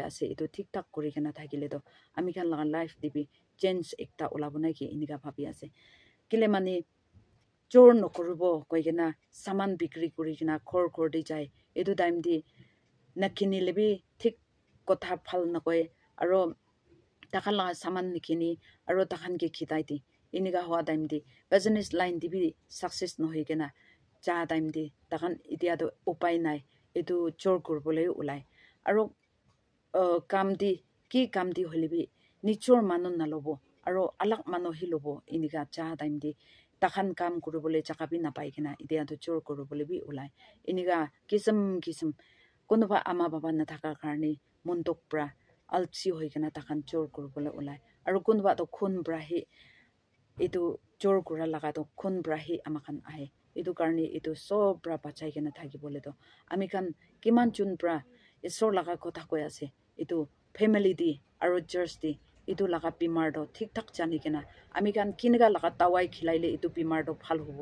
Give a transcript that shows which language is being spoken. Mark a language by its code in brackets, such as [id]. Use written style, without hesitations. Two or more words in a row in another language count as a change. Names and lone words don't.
[nag] ase itu thik thak kuri kena thakile to ami khan laga life dibi change ekta ulabona ki inika bhabi ase kile mani chor nokuribo koigena saman bikri kuri kena khor di jai itu time di nakini lebi thik kotha phal nakoi aro takhan la saman nikini aro takhan ke khitai di inika hwa time di [en] business line [nag] di bi success no hoigena cha time di takhan itia do upai nai itu chor kurbole ulai aro kam di ki kam di holibi nichor manon nalobo aro alak mano hilobo inika cha time di takhan kam kurubole chakabi napai kena itia do chor kurubole bi ulai inika kisam konoba ama baba na thaka karni montok pra alchi hoikena takhan chor kurubole ulai aro konoba to khun bra hi itu chor kura laga to khun bra hi amakhan ahe itu karni itu sob bra bachai kena thakibole to ami khan kiman chun bra isor laga kotha koi ase itu family di aro church di itu laga bimar do thik thak jani kena ami kan kinaga laga tawai khilaile itu bimar do phal hobo